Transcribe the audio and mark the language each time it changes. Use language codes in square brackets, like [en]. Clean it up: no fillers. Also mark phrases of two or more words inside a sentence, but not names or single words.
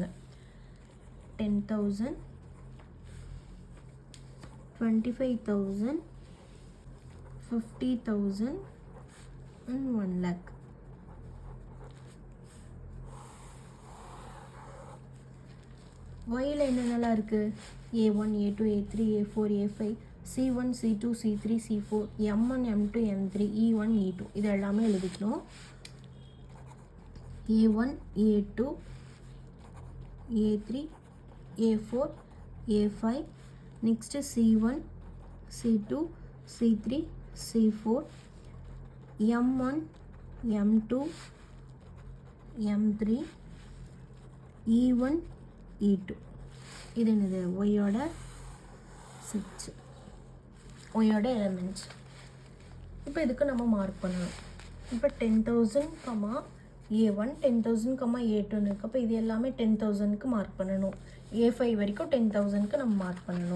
[en] 10,000, 25,000, 50,000 and 1 lakh. [ta] ஒயில் என்னென்னலாம் இருக்குது? A1, A2, A3, A4, A5, C1, C2, C3, C4, M1, M2, M3, E1, E2 இது எல்லாமே எழுதிக்கணும். A1, A2, A3, A4, A5, next C1, C2, C3, C4, M1, M2, M3, E1, E2 இது என்னது? ஒய்யோட சிக்ஸ், ஒய்யோட எலமெண்ட்ஸ். இப்போ இதுக்கு நம்ம மார்க் பண்ணணும். இப்போ 10,000, A1, 10,000, A2ன்னு இருக்குது. அப்போ இது எல்லாமே 10,000க்கு மார்க் பண்ணணும். A5 வரைக்கும் 10,000க்கு நம்ம மார்க் பண்ணணும்.